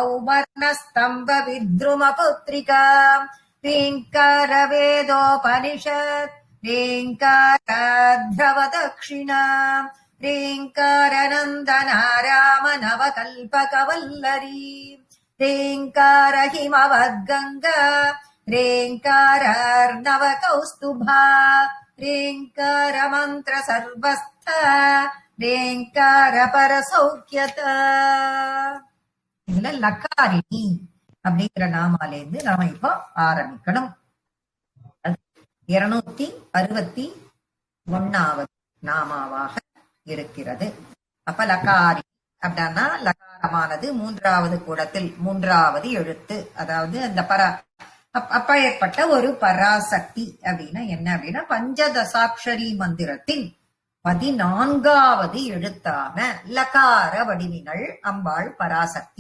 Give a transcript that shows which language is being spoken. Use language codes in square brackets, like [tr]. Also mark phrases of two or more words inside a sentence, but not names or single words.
[sa] सौवर्णस्तम्भविद्रुमपुत्रिका ह्रीङ्कारवेदोपनिषत् ह्रीङ्काराध्रवदक्षिणा ह्रीङ्कारनन्दनारामनवकल्पकवल्लरी ह्रीङ्कारहिमवद्गङ्गा ह्रीङ्कारार्णवकौस्तुभा ह्रीङ्कारमन्त्रसर्वस्थ ह्रीङ्कारपरसौख्यता. [ta] இதுல லக்காரிணி அப்படிங்கிற நாமாலேருந்து நாம இப்போ ஆரம்பிக்கணும். 261வது நாமாவாக இருக்கிறது. அப்ப லக்காரி அப்படின்னா லகாரமானது 3வது கூடத்தில் 3வது எழுத்து, அதாவது அந்த அப்பேற்பட்ட ஒரு பராசக்தி அப்படின்னா என்ன அப்படின்னா பஞ்சதசாட்சரி மந்திரத்தின் 14வது எழுத்தான லகார வடிவினள் அம்பாள் பராசக்தி.